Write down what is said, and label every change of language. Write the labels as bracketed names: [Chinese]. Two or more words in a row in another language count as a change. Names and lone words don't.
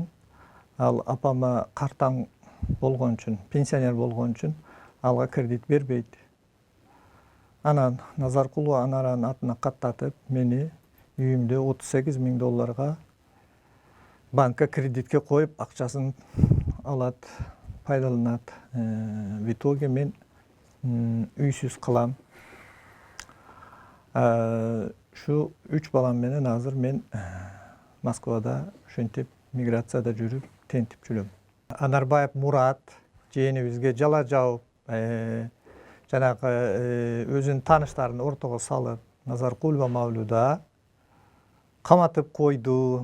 [Kyrgyz] Ал апама картаң болгон үчүн, пенсионер болгон үчүн алга кредит бербейт. Анан Назаркулова Анаранын атына каттатып, мени үйүмдө $38,000 банкка кредитке коюп, акчасын алат, пайдаланат. [Russian] В итоге [Kyrgyz] мен үйсүз калам. Ушу 3 балам менен азыр мен Москвада ошентип миграцияда жүрүп, тентип жүрөм. Анарбаев Мурат жээнибизге жала жауып, жанагы өзүнүн тааныштарын ортого салып, Назаркулова Мавлюда каматып койду.